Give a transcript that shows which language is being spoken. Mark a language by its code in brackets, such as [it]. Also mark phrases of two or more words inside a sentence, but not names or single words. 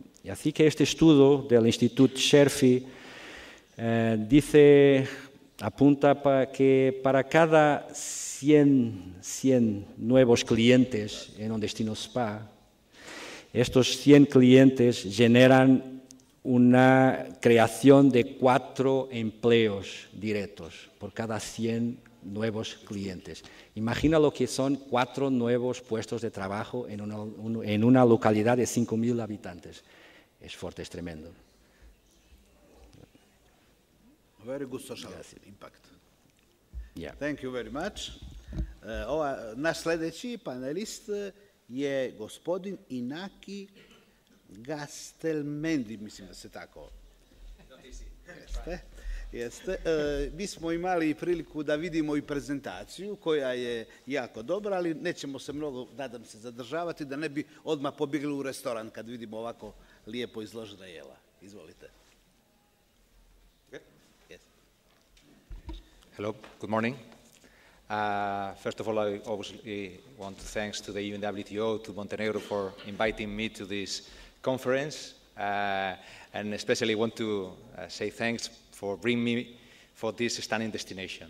[es] Y así que este estudio del Instituto Scherfi apunta que para cada 100 nuevos clientes en un destino spa, estos 100 clientes generan una creación de 4 empleos directos por cada 100 nuevos clientes. Imagina lo que son 4 nuevos puestos de trabajo en una localidad de 5.000 habitantes. Es fuerte, es tremendo. [en] Very good social impact. Yeah. Thank you very much. [sr] Naš sljedeći panelist je gospodin Inaki Gastelmendi, mislim da se tako. Jeste. Mi smo imali priliku da vidimo i prezentaciju koja je jako dobra, ali nećemo se mnogo, nadam se, zadržavati da ne bi odmah pobjegli u restoran kad vidimo ovako lijepo izložena jela. Izvolite. [en] Hello, good morning. First of all, I obviously want to thanks to the UNWTO, to Montenegro for inviting me to this conference, and especially want to say thanks for bringing me for this stunning destination.